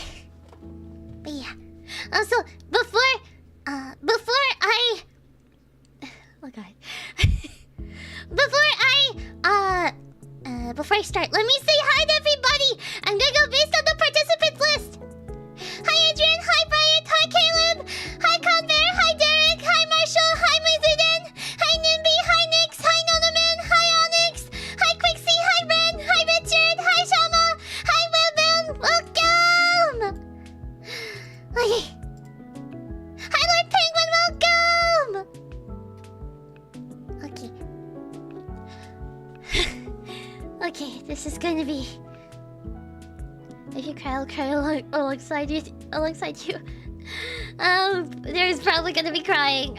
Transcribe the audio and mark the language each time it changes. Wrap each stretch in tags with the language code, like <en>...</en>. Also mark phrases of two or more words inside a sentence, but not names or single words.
<en>But yeah. Also, before I... Oh god. Before I start, let me say hi to everybody! I'm gonna go based on the participants list! Hi Adrian, hi Bryant, hi Caleb, hi Conver, hi Derek, hi Marshall, hi Maizuden, hi Nimby, hi Nix, hi Nonaman, hi Onyx, hi Quixie, hi Ren, hi Richard, hi Shama, hi Wilbin, welcome! Okay. Hi Lord Penguin, welcome! Okay. Okay, this is going to be... If you cry, I'll cry alongside you. There's probably gonna be crying.</en>